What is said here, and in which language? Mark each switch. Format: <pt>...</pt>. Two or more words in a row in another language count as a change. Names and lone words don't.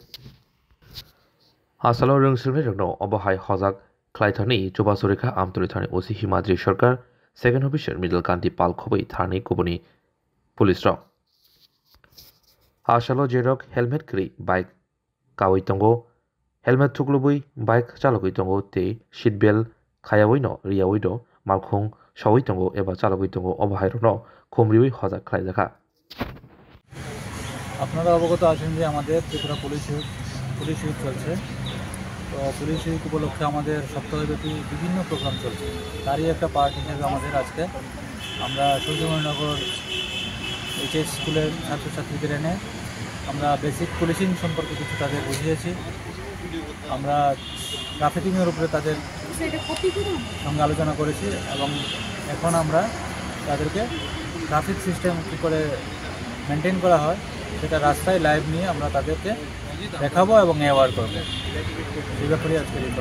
<trp>Asalo Rung Sirno Obahai Hozak Klaitani Juba Surika Amdulitani Usi Himadri Shorkar</trp> <en>Second Officer</en> <trp>Middle Kanti Palkobai Thani Kubuni Police Rock Asalo Jerok Helmet Kri Bike Kawaitongo Helmet Tuklubui Bike Chalaguitongo Te Seatbelt Kayawino Riawido Malkung Shawitongo Eba Chalaguitongo Obahairono Kumriwi Hozak Klaidaka</trp> <bn>আপনারা অবগত আছেন যে আমাদের ত্রিপুরা</bn> <en>police week</en> <bn>চলছে তো</bn> <en>police week</en> <bn>উপলক্ষে আমাদের সপ্তাহব্যাপী বিভিন্ন প্রোগ্রাম চলছে তারই একটা পার্ট হিসেবে আমাদের আজকে আমরা সূর্যমণিনগর এইচএস স্কুলের ছাত্রছাত্রীদের এনে আমরা</bn> <en>basic policing</en> <bn>সম্পর্কে কিছু তাদের বুঝিয়েছি আমরা ট্রাফিকিংয়ের উপরে তাদের সঙ্গে আলোচনা করেছি এবং এখন আমরা তাদেরকে</bn> <en>traffic system</en> <bn>কী করে মেনটেন করা হয় সেটা রাস্তায় লাইভ নিয়ে আমরা তাদেরকে দেখাবো এবং অ্যাওয়ার করবো এই ব্যাপারে আজকে</bn>